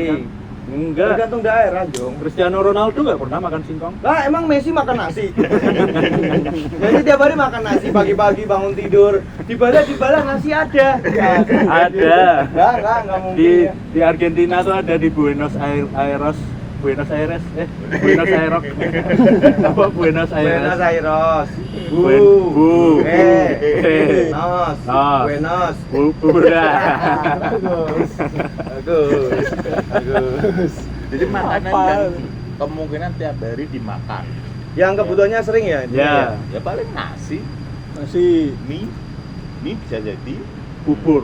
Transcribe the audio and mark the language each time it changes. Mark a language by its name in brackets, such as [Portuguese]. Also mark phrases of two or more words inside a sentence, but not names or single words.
[Indonesian] singkong. Enggak. Tergantung daerah, Jong. Cristiano Ronaldo nggak pernah makan singkong. Lah emang Messi makan nasi. Jadi tiap hari makan nasi pagi-pagi bangun tidur. Di bala nasi ada. Ada. Enggak mungkin. Di ya. di Argentina tuh ada di Buenos Aires. Buenos Aires. Buenos Aires. Apa Buenos Aires? Buenos Aires. Bu. Nos. Nos. Buenos. Bura. Bagus. Jadi makanan Apa? yang kemungkinan tiap hari dimakan. Yang kebutuhannya sering ya? Ya, Ya paling nasi, Nasi. mie bisa jadi bubur.